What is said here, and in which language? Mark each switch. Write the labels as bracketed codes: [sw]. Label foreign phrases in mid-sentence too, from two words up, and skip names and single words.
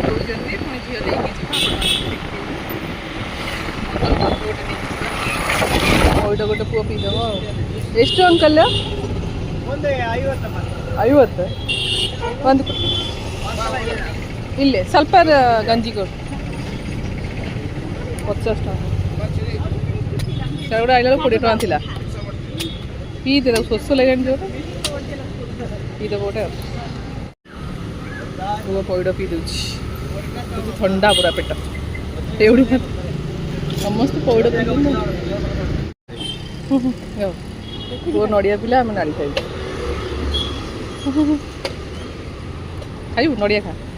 [or] ଯାଉଛନ୍ତି ପୁଣି ଝିଅ ଦେଇକି ଯିବ ପଇଡ଼ ଗୋଟେ ପୁଅ ପିଇଦେବ ଆଉ [kn] ಎಷ್ಟು ಅಂಕಲ್ 50 ಒಂದು ಇಲ್ಲೇ ಸ್ವಲ್ಪ ಗಂಜಿ ಕೊಡು [or] 50 ଟଙ୍କା ସେଗୁଡ଼ା ଆଇଲା ବେଳକୁ 20 ଟଙ୍କା ଥିଲା ପିଇଦେ ତାକୁ ଶୋଷ ଲାଗିଲାଣି ଯୋଉଟା ପିଇଦେବ ଗୋଟେ ଆଉ ପୁଅ ପଇଡ଼ ପିଇ ଦେଉଛି ଥଣ୍ଡା ପୁରା ପେଟ ଏଉଠି ସମସ୍ତେ ପଇଡ଼ ପିଇ ଦେଉଛନ୍ତି ପୁଅ ନଡ଼ିଆ ପିଲା ଆମେ ନାଡ଼ି ଖାଇବୁ ଖାଇବୁ ନଡ଼ିଆ ଖା